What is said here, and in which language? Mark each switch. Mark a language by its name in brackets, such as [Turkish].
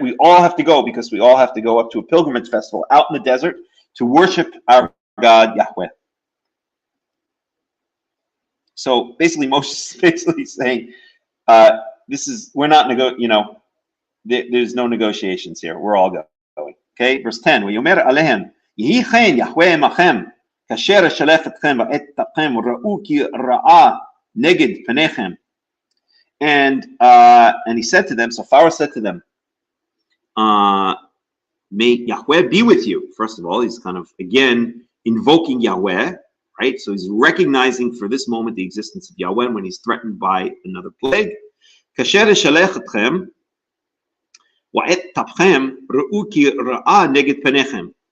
[English] We all have to go because we all have to go up to a pilgrimage festival out in the desert to worship our God Yahweh. So basically, Moshe is basically saying, we're not there's no negotiations here. We're all going. Okay, verse 10. [Hebrew] ויאמר עליהם, יהי כן יהוה עמכם, כאשר אשלח אתכם ואתכם ראו כי רעה נגד פניכם. [English] And he said to them, so Pharaoh said to them, may Yahweh be with you. First of all, he's kind of, again, invoking Yahweh, right? So he's recognizing for this moment the existence of Yahweh when he's threatened by another plague. [Hebrew] כאשר אשלח אתכם ואתכם ראו כי רעה נגד פניכם.